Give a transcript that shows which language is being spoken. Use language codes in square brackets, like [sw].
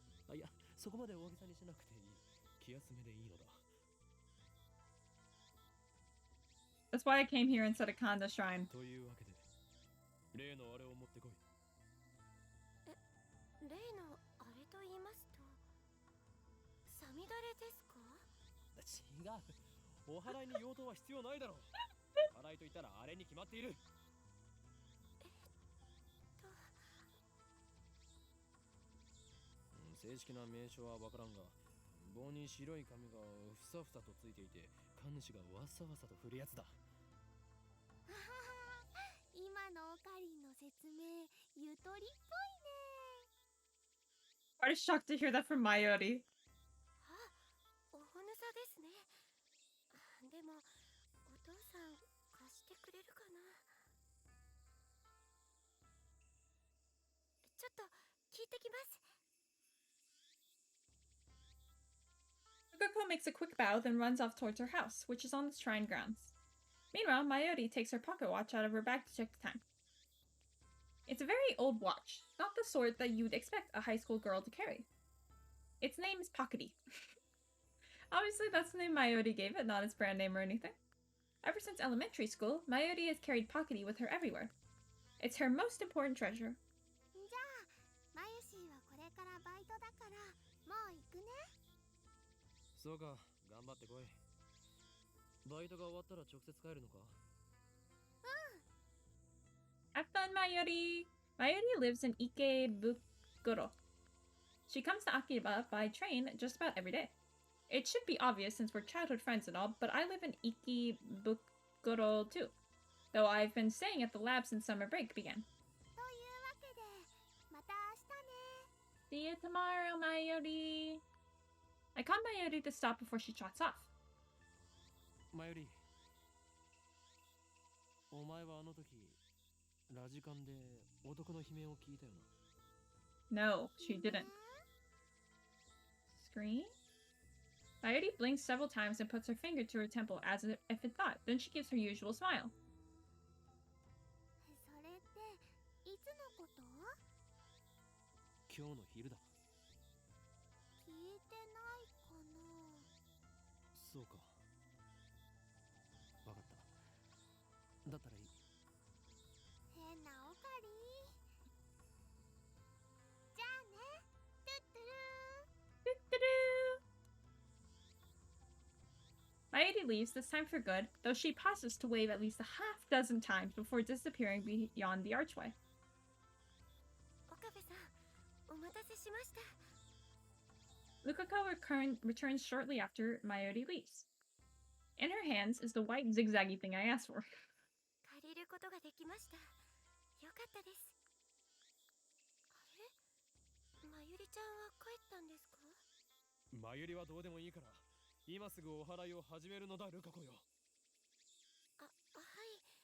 [ja] あ、いや、そこまで大げさにしなくていい。気休めでいいのだ。 [en] That's why I came here instead of Kanda Shrine. [ja] というわけで、例のあれを持ってこい。例のあれと言いますと、サミダレですか？違う。お祓いに用途は必要ないだろう。お祓いと言ったらあれに決まっている。正式な名称はわからんが、棒に白い紙がふさふさとついていて、神主がわさわさと振るやつだ。今のオカリンの説明、ゆとりっぽいね。 I'm shocked to hear that from Mayuri. おほぬさですね。でも、お父さん貸してくれるかな。ちょっと聞いてきます。 [en] Yukiko makes a quick bow, then runs off towards her house, which is on the shrine grounds. Meanwhile, Mayuri takes her pocket watch out of her bag to check the time. It's a very old watch, not the sort that you'd expect a high school girl to carry. Its name is Pockety. Obviously, that's the name Mayuri gave it, not its brand name or anything. Ever since elementary school, Mayuri has carried Pockety with her everywhere. It's her most important treasure. [ja] じゃあ、マユシーはこれからバイトだから、もう行くね。そうか、頑張ってこい。バイトが終わったら直接帰るのか？ [en] Have fun, Mayuri! Mayuri lives in Ikebukuro. She comes to Akiba by train just about every day. It should be obvious since we're childhood friends and all, but I live in Ikebukuro too, though I've been staying at the lab since summer break began. [ja] というわけで、また明日ね。 [en] See you tomorrow, Mayuri! I call Mayuri to stop before she trots off. [ja] マユリ、お前はあの時ラジカンで男の悲鳴を聞いたよな。 [en] No, she didn't. Scream? Mayuri blinks several times and puts her finger to her temple as if in thought. Then she gives her usual smile. [ja] それっていつのこと？今日の昼だ。聞いてないかな。そうか。わかった。だったらいい。変なオカリー。じゃあね。トゥットゥルー。 [en] Mayuri leaves, this time for good, though she pauses to wave at least a half dozen times before disappearing beyond the archway. [ja] 岡部さん、お待たせしました。 [en] Lukako returns shortly after Mayuri leaves. In her hands is the white zigzaggy thing I asked for. [ja] 借りることができました。よかったです。あれ？まゆりちゃんは帰ったんですか？マユリはどうでもいいから、今すぐお祓いを始めるのだ、ルカ子よ。はい。